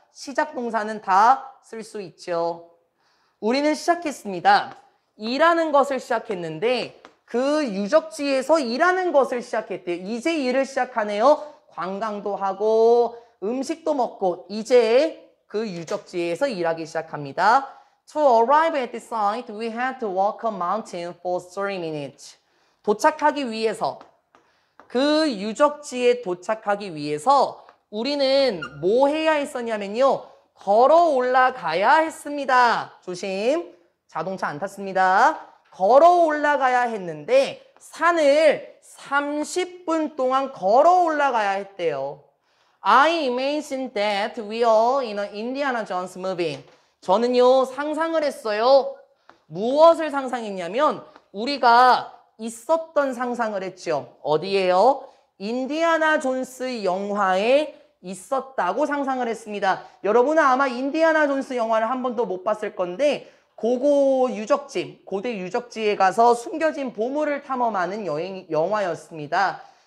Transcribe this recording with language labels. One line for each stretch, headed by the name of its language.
Korean: 시작 동사는 다 쓸 수 있죠. 우리는 시작했습니다. 일하는 것을 시작했는데 그 유적지에서 일하는 것을 시작했대요. 이제 일을 시작하네요. 관광도 하고 음식도 먹고 이제 그 유적지에서 일하기 시작합니다.
English: To arrive at the site, we had to walk a mountain for 3 minutes.
Korean: 도착하기 위해서, 그 유적지에 도착하기 위해서 우리는 뭐 해야 했었냐면요. 걸어 올라가야 했습니다. 조심. 자동차 안 탔습니다. 걸어 올라가야 했는데 산을 30분 동안 걸어 올라가야 했대요.
English: I imagine that we are in an Indiana Jones movie.
Korean: 저는요 상상을 했어요. 무엇을 상상했냐면 우리가 있었던 상상을 했죠. 어디에요? 인디아나 존스 영화에 있었다고 상상을 했습니다. 여러분은 아마 인디아나 존스 영화를 한 번도 못 봤을 건데 고대 유적지에 가서 숨겨진 보물을 탐험하는 영화였습니다.